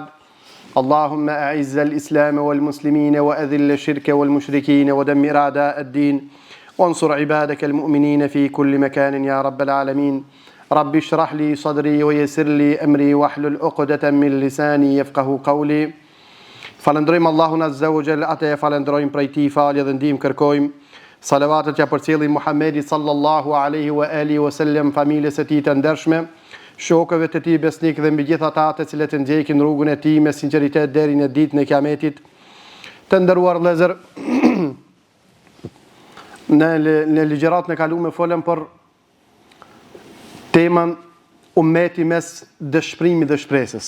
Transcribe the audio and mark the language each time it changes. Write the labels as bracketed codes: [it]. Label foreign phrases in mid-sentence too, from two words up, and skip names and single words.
[ar] اللهم أعز الإسلام والمسلمين وأذل الشرك والمشركين ودمر أعداء الدين وانصر عبادك المؤمنين في كل مكان يا رب العالمين. رب اشرح لي صدري ويسر لي أمري واحلل عقدة من لساني يفقه قولي. [sq] Falëndrojmë Allahun [ar] عز وجل, [sq] atë e falëndrojmë prej tij falje dhe ndihmë kërkojmë. Salavatet që përcjellin Muhamedi [ar] صلى الله عليه وعلى آله وسلم, [sq] familjes së tij të ndershme, shokëve të tij besnik dhe mbi gjithë ata të cilët ndjekin rrugën e tij me sinqeritet deri në ditën e Kiametit. Të nderuar vëllezër, në ligjëratën e kaluar folëm për temën ummeti mes dëshpërimit dhe shpresës.